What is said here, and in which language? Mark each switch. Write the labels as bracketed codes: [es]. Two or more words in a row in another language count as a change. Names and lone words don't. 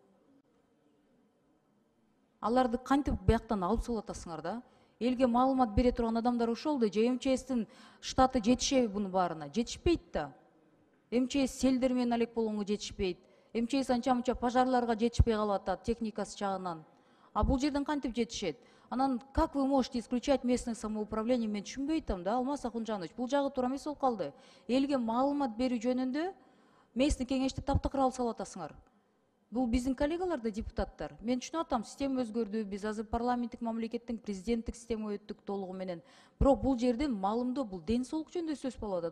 [ky] Аларды кантип бияктан алып салып атасыңар да? Элге маалымат бере турган адамдар ошол да, же МЧСтин штаты жетишеби бунун баарына? Жетишпейт да. МЧС селдер менен алек болгонго жетишпейт. МЧС анча-мынча пожарларга жетишпей калып атат техникасы жагынан. А бул жерден кантип жетишет? [ru] Анан как вы можете исключать местное самоуправление? [ky] Мен түшүнбөй атам да, Алмаз Акунжанович. Бул жагы туура эмес болуп калды. Элге маалымат берүү жөнүндө местный кеңешти таптакыр алып салып атасыңар. Бул биздин коллегалар да депутаттар. Мен түшүнүп атам, система өзгөрдү, биз азыр парламенттик мамлекеттин президенттик система өттүк толугу менен. Бирок бул жерден маалымдоо, бул ден соолук жөнүндө сөз болуп атат.